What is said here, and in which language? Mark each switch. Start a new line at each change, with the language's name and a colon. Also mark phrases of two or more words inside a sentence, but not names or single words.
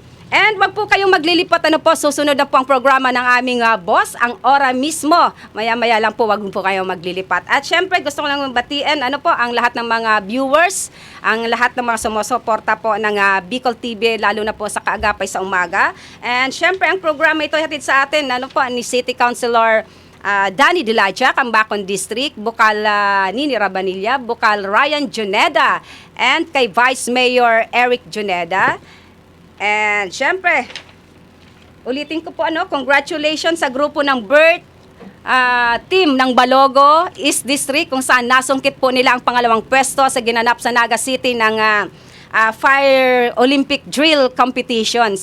Filipino: And wag po kayong maglilipat susunod na po ang programa ng aming boss, ang ora mismo. Maya-maya lang po, wag po kayong maglilipat. At syempre, gusto ko lang batiin ang lahat ng mga viewers, ang lahat ng mga sumusuporta po ng Bicol TV, lalo na po sa Kaagapay sa Umaga. And syempre, ang programa ito hatid sa atin, ni City Councilor Danny Dilaja, Cambacon District, Bukal Nini Rabanilla, Bukal Ryan Juneda, and kay Vice Mayor Eric Juneda. And syempre, ulitin ko po congratulations sa grupo ng BIRT team ng Balogo East District kung saan nasungkit po nila ang pangalawang pwesto sa ginanap sa Naga City ng Fire Olympic Drill Competition.